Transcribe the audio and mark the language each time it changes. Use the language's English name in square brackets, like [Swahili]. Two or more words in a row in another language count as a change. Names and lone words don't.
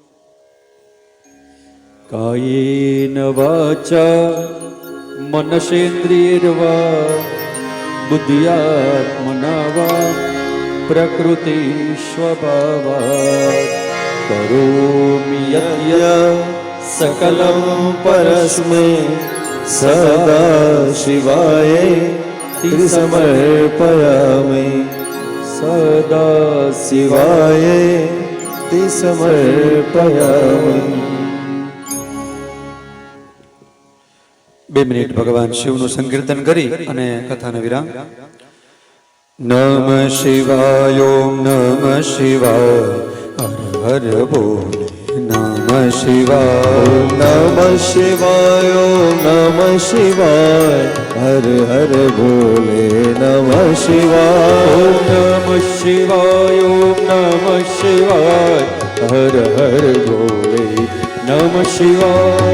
[Sanskrit] કાયેન વાચા મનસેન્દ્રિયર્વા બુદ્ધ્યાત્મના વા પ્રકૃતિ સ્વભાવાત કરોમિ યત્ય सकलं परस्मै सदा शिवाय समर्पयामि. सदा शिवाय समर्पयामि. [Gujarati] 2 મિનિટ ભગવાન શિવનું સંકીર્તન કરી અને કથાને વિરામ. [Sanskrit] નમ શિવાય ઓમ નમ શિવાય હર હર બોલ. નમ શિવાય नम शिवाय नम शिवाय हर हर बोले नम शिवाय. नम शिवाय नम शिवाय हर हर बोले नम शिवाय.